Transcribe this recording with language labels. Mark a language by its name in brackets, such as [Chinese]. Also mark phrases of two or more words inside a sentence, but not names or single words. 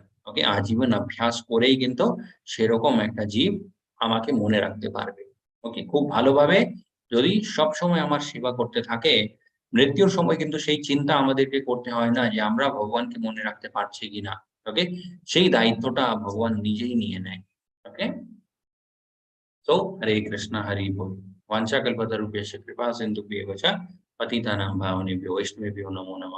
[Bangla] আজীবন অভ্যাস করেই কিন্তু সেরকম একটা জীব আমাকে মনে রাখতে পারবে। ওকে, খুব ভালোভাবে যদি সবসময় আমার সেবা করতে থাকে, মৃত্যুর সময় কিন্তু সেই চিন্তা আমাদেরকে করতে হয় না যে আমরা ভগবানকে মনে রাখতে পারছি কিনা। ওকে? সেই দায়িত্বটা ভগবান নিজেই নিয়ে নেয়। ওকে? [Hindi] तो हरे कृष्णा हरि बोल। [Sanskrit] वाञ्छाकल्पतरुभ्यश्च कृपा सिन्धुभ्येव च पतितानां पावनेभ्यो वैष्णवेभ्यो नमो नमः।